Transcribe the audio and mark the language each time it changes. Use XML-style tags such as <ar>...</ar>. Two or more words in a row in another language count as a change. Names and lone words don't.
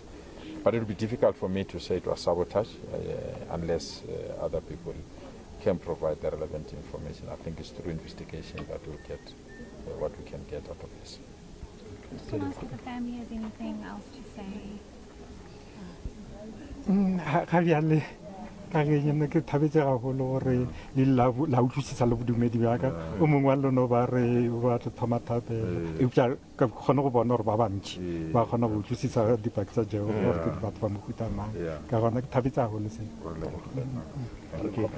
<en>But it will be difficult for me to say it was sabotage unless other people can provide the relevant information. I think it's through investigation that we'll get what we can get out of this. Just want to ask if the family has anything else to say.</en> <nso>Ka ge ne ke thabetse gagolo gore le la utlwisisa le bodumedi bjaka o mongwe wa lona ba re ba thoma thathe eupša ka kgone go bona gore ba bantši ba kgona go utlwisisa dipaki tsa jego gore ke batho ba mohuta mang ka gona ke thabetse gagolo se.</nso>